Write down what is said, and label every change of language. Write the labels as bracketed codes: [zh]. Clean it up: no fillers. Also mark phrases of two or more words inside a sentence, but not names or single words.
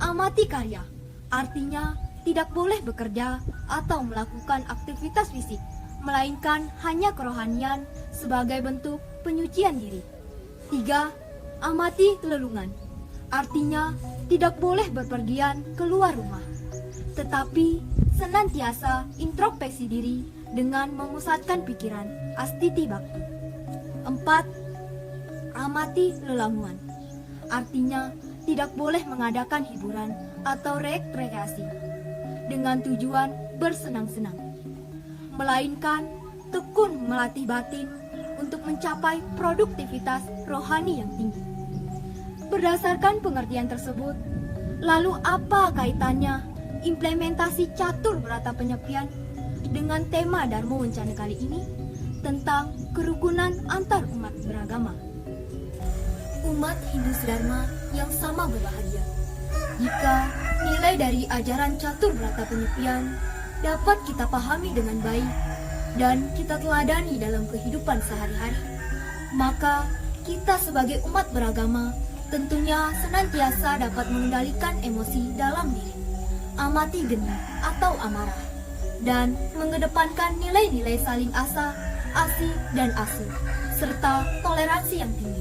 [ban] amati karya, [id] artinya tidak boleh bekerja atau melakukan aktivitas fisik, melainkan hanya kerohanian sebagai bentuk penyucian diri. 3. [ban] Amati lelungan, [id] artinya tidak boleh berpergian keluar rumah, tetapi senantiasa introspeksi diri dengan memusatkan pikiran, [ban] astiti bakti. [id] 4. [ban] Amati lelamuan, [id] artinya tidak boleh mengadakan hiburan atau rekreasi dengan tujuan bersenang-senang, melainkan tekun melatih batin untuk mencapai produktivitas rohani yang tinggi. Berdasarkan pengertian tersebut, lalu apa kaitannya implementasi catur berata penyepian dengan tema Dharma Wencana kali ini tentang kerukunan antar umat beragama? Umat Hindu Dharma yang sama berbahagia jika nilai dari ajaran catur berata penyepian dapat kita pahami dengan baik dan kita teladani dalam kehidupan sehari-hari, maka kita sebagai umat beragama tentunya senantiasa dapat mengendalikan emosi dalam diri, [ban] amati geni [id] atau amarah, dan mengedepankan nilai-nilai saling asa, asi, dan asuh, serta toleransi yang tinggi.